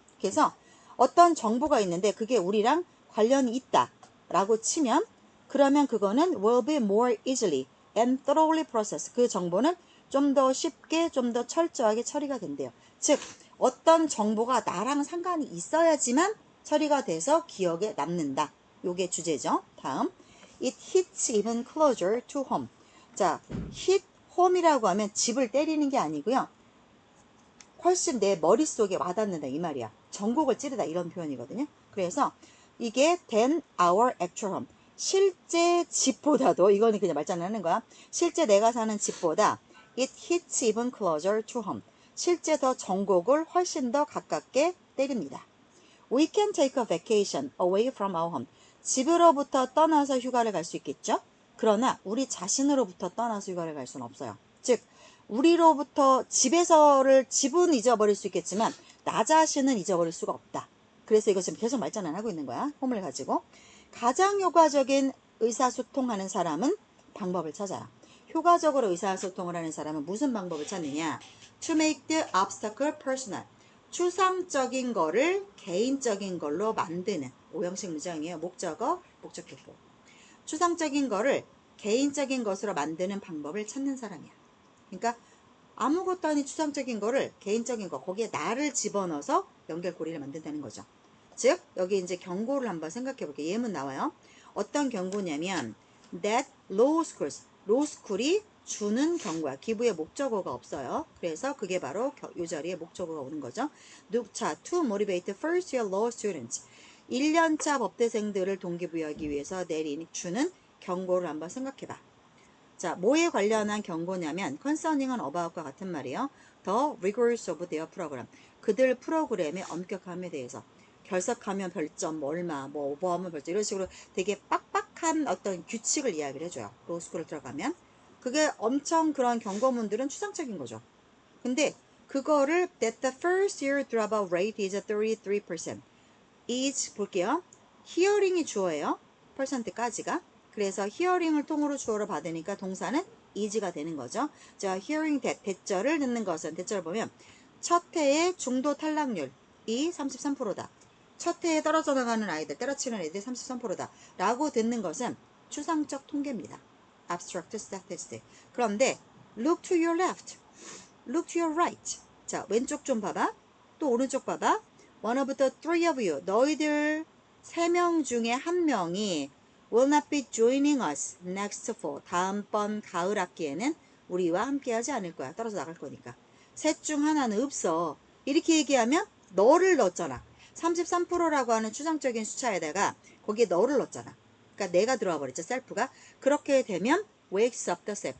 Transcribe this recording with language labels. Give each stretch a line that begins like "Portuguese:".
Korean: 그래서 어떤 정보가 있는데 그게 우리랑 관련이 있다 라고 치면 그러면 그거는
English: will be more easily and thoroughly processed.
Korean: 그 정보는 좀 더 쉽게 좀 더 철저하게 처리가 된대요. 즉 어떤 정보가 나랑 상관이 있어야지만 처리가 돼서 기억에 남는다. 요게 주제죠. 다음
English: it hits even closer to home.
Korean: 자,
English: hit home
Korean: 이라고 하면 집을 때리는 게 아니고요. 훨씬 내 머릿속에 와닿는다 이 말이야. 전곡을 찌르다 이런 표현이거든요. 그래서 이게
English: than our actual home.
Korean: 실제 집보다도 이거는 그냥 말장난하는 거야. 실제 내가 사는 집보다
English: it hits even closer to home.
Korean: 실제 더 전곡을 훨씬 더 가깝게 때립니다.
English: We can take a vacation away from our home.
Korean: 집으로부터 떠나서 휴가를 갈 수 있겠죠? 그러나 우리 자신으로부터 떠나서 휴가를 갈 수는 없어요. 즉 우리로부터 집은 잊어버릴 수 있겠지만 나 자신은 잊어버릴 수가 없다. 그래서 이거 지금 계속 말장난 하고 있는 거야. 홈을 가지고. 가장 효과적인 의사소통하는 사람은 방법을 찾아요. 효과적으로 의사소통을 하는 사람은 무슨 방법을 찾느냐?
English: To make the obstacle personal.
Korean: 추상적인 거를 개인적인 걸로 만드는 오형식 문장이에요. 목적어, 목적격보. 추상적인 거를 개인적인 것으로 만드는 방법을 찾는 사람이야. 그러니까 아무것도 아닌 추상적인 거를 개인적인 거 거기에 나를 집어넣어서 연결고리를 만든다는 거죠. 즉 여기 이제 경고를 한번 생각해 볼게요. 예문 나와요. 어떤 경고냐면
English: that law school
Korean: 이 주는 경고야. 기부의 목적어가 없어요. 그래서 그게 바로 이 자리에 목적어가 오는 거죠.
English: 자, to motivate first year law students.
Korean: 1년차 법대생들을 동기부여하기 위해서 주는 경고를 한번 생각해 봐. 자, 뭐에 관련한 경고냐면 concerning은 about과 같은 말이에요.
English: The rigors of their program.
Korean: 그들 프로그램의 엄격함에 대해서. 결석하면 별점, 얼마, 뭐 오버하면 별점 이런 식으로 되게 빡빡한 어떤 규칙을 이야기를 해줘요. 로스쿨을 들어가면. 그게 엄청 그런 경고문들은 추상적인 거죠. 근데 그거를
English: that the first year dropout rate is 33%.
Korean: is 볼게요. hearing이 주어예요. %까지가. 그래서 hearing을 통으로 주어로 받으니까 동사는 is가 되는 거죠. 자, hearing 대절을 듣는 것은 대절을 보면 첫 해의 중도 탈락률이 33%다. 첫 해에 떨어져 나가는 아이들, 때려치는 애들이 33%다. 라고 듣는 것은 추상적 통계입니다.
English: abstract statistic. 그런데 look to your left, look to your right.
Korean: 자, 왼쪽 좀 봐봐. 또 오른쪽 봐봐.
English: one of the three of you,
Korean: 너희들 3명 중에 1명이
English: will not be joining us next fall.
Korean: 다음번 가을 학기에는 우리와 함께하지 않을 거야. 떨어져 나갈 거니까. 셋 중 하나는 없어. 이렇게 얘기하면 너를 넣었잖아. 33%라고 하는 추상적인 숫자에다가 거기에 너를 넣었잖아. 그러니까 내가 들어와 버렸죠. 셀프가. 그렇게 되면
English: wakes up the self.